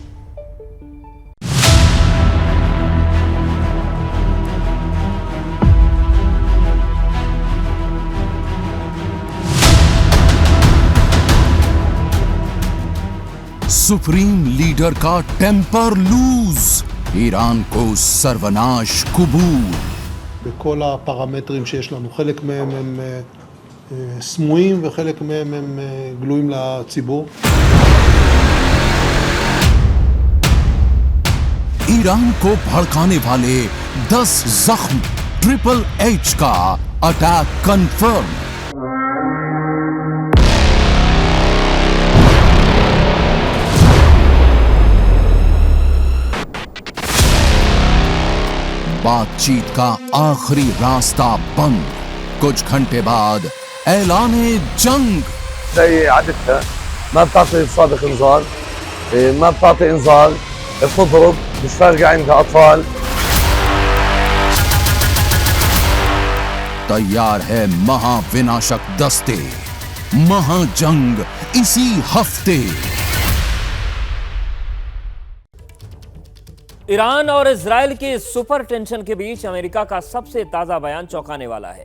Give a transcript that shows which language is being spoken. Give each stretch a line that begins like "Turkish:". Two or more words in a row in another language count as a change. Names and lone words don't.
English: supreme leader
Hindi: का
English: temper loose,
Hindi: ईरान को सर्वनाश कुबूल।
Hebrew: בכל הפרמטרים שיש לנו, חלק מהם הם סמויים וחלק מהם הם גלויים לציבור.
Hindi: ईरान को भड़काने वाले 10 जख्म,
English: triple H
Hindi: का
English: attack confirm.
Hindi: बातचीत का आखिरी रास्ता बंद, कुछ घंटे बाद ऐलाने जंग।
Arabic: زي عادتها ما بتعطي صادق انذار، ما بتعطي انذار، بتضرب، مش فارقه عندها اطفال।
Hindi: तैयार है महाविनाशक दस्ते, महाजंग इसी हफ्ते। ईरान और इजराइल के सुपर टेंशन के बीच अमेरिका का सबसे ताजा बयान चौंकाने वाला है।